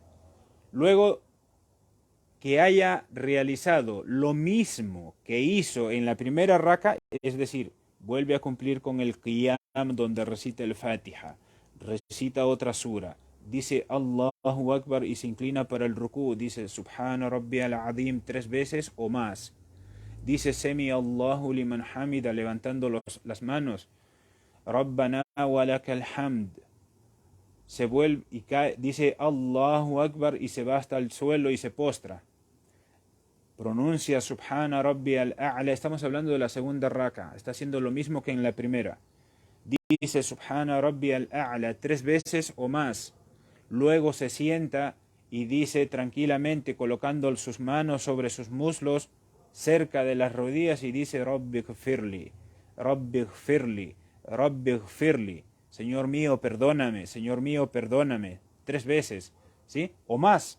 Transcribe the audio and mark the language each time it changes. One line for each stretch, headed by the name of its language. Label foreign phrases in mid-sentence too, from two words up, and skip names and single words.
Spanish: Luego que haya realizado lo mismo que hizo en la primera raka, es decir, vuelve a cumplir con el qiyam donde recita el Fatiha, recita otra sura, dice
Arabic: الله أكبر
Spanish: y se inclina para el rukú, dice
Arabic: سبحان ربي العظيم
Spanish: 3 veces o más, dice
Arabic: سمع الله لمن حمده
Spanish: levantando las manos,
Arabic: ربنا ولك الحمد,
Spanish: se vuelve y cae, dice
Arabic: الله أكبر
Spanish: y se va hasta el suelo y se postra, pronuncia Subhana
Arabic: ربي الأعلى,
Spanish: estamos hablando de la segunda raka, está haciendo lo mismo que en la primera, dice
Arabic: سبحان ربي الأعلى
Spanish: 3 veces o más, luego se sienta y dice tranquilamente colocando sus manos sobre sus muslos cerca de las rodillas y dice
Arabic: رب اغفر لي رب اغفر لي رب اغفر لي,
Spanish: Señor mío perdóname, Señor mío perdóname 3 veces, ¿sí? O más.